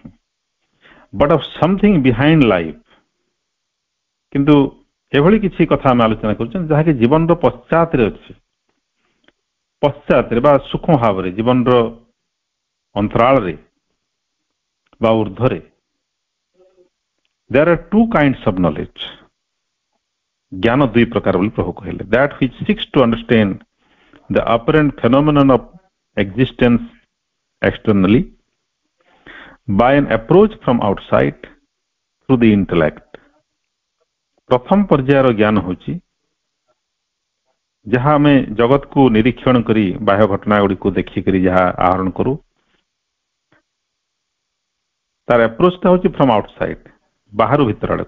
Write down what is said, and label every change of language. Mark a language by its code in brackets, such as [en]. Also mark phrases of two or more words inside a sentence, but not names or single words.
[en] But of something behind life. [or] କିନ୍ତୁ ଏଭଳି କିଛି କଥା ଆମେ ଆଲୋଚନା କରୁଛନ୍ତି ଯାହାକି ଜୀବନର ପଶ୍ଚାତରେ ଅଛି, ପଶ୍ଚାତରେ ବା ସୂକ୍ଷ୍ମ ଭାବରେ, ଜୀବନର ଅନ୍ତରାଳରେ ବା ଉର୍ଦ୍ଧ୍ୱରେ। [en] There are two kinds of knowledge. [or] ଜ୍ଞାନ ଦୁଇ ପ୍ରକାର ବୋଲି ପ୍ରଭୁ କହିଲେ। [en] That which seeks to understand the apparent phenomenon of existence externally by an approach from outside through the intellect. [or] ପ୍ରଥମ ପର୍ଯ୍ୟାୟର ଜ୍ଞାନ ହେଉଛି ଯାହା ଆମେ ଜଗତକୁ ନିରୀକ୍ଷଣ କରି ବାହ୍ୟ ଘଟଣା ଗୁଡ଼ିକୁ ଦେଖିକରି ଯାହା ଆହରଣ କରୁ, ତାର ଆପ୍ରୋଚଟା ହେଉଛି [en] from outside, [or] ବାହାରୁ ଭିତର ଆଡ଼କୁ।